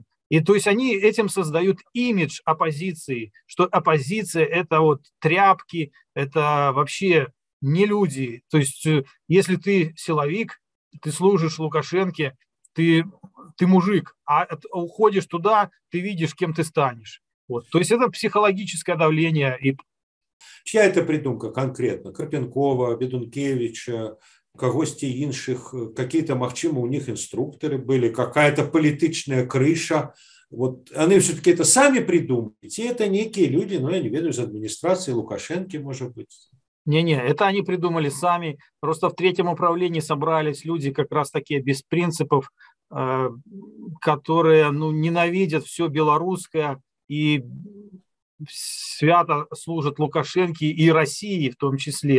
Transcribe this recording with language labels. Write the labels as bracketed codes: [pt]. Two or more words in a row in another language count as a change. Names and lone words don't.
[ru] И то есть они этим создают имидж оппозиции, что оппозиция это вот тряпки, это вообще не люди. То есть если ты силовик, ты служишь Лукашенке, ты мужик, а уходишь туда, ты видишь, кем ты станешь. Вот. То есть это психологическое давление. Чья это придумка конкретно? [be] Карпенкова, Бедункевича, когосьці іншых, [ru] какие-то, магчыма, у них инструкторы были, какая-то политичная крыша. Вот они все-таки это сами придумали, и это некие люди, я [be] не ведаю, [ru] из администрации Лукашенки, может быть. Не, это они придумали сами. Просто в третьем управлении собрались люди как раз такие без принципов, которые ненавидят все белорусское и свято служат Лукашенко и России в том числе.